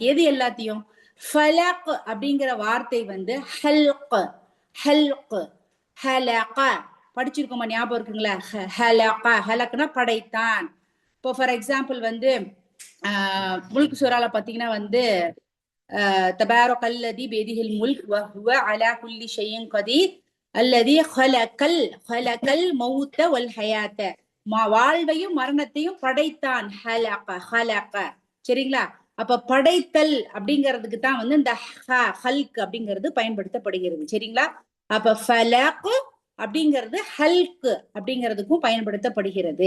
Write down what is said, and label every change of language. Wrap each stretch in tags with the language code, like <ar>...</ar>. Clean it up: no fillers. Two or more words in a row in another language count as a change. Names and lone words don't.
<ta>எது எல்லாத்தையும்? ஃபலக் அப்படிங்கிற வார்த்தை வந்து ஹல்க், ஹல்க், ஹலக படிச்சிருக்கோமா? ஞாபகம் இருக்குங்களா? ஹலக, ஹலக்னா படைத்தான். இப்போ</ta> <en>for example</en> <ta>வந்து முல்க் சூரால பாத்தீங்கன்னா வந்து</ta> <ar>تبارك الذي بيده الملك وهو على كل شيء قدير الذي خلق الموت والحياة</ar> <ta>வாழ்வையும் மரணத்தையும் படைத்தான். ஹலக, ஹலக. சரிங்களா? அப்ப படைத்தல் அப்படிங்கிறதுக்கு தான் வந்து இந்த ஹல்க் அப்படிங்கிறது பயன்படுத்தப்படுகிறது. சரிங்களா? அப்ப ஃபலக் அப்படிங்கிறது ஹல்க் அப்படிங்கிறதுக்கும் பயன்படுத்தப்படுகிறது.</ta>